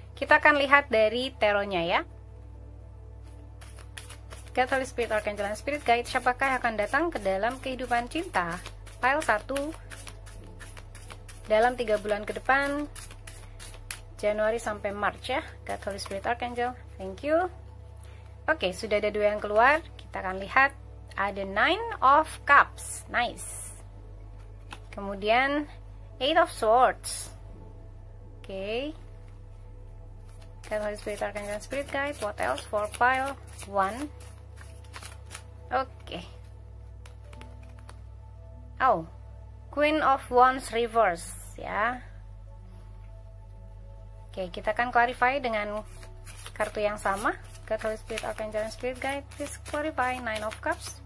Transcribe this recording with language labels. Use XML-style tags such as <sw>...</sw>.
<id>Kita akan lihat dari tarotnya ya. God, Holy Spirit, Archangel, and Spirit Guide, siapakah yang akan datang ke dalam kehidupan cinta? Pile 1. Dalam 3 bulan ke depan, Januari sampai Maret ya.</id> <en>God, Holy Spirit, Archangel, thank you.</en> <id>Oke, sudah ada 2 yang keluar. Kita akan lihat ada 9 of Cups, nice. Kemudian 8 of Swords. Oke.</id> <en>God, Holy Spirit, Archangel, Spirit Guide, what else for pile 1? Oke.</en> <id>Oh, Queen of Wands reverse ya. Oke, kita akan clarify dengan kartu yang sama.</id> <en>God, Holy Spirit, Archangel, and Spirit Guide, please clarify 9 of Cups.</en>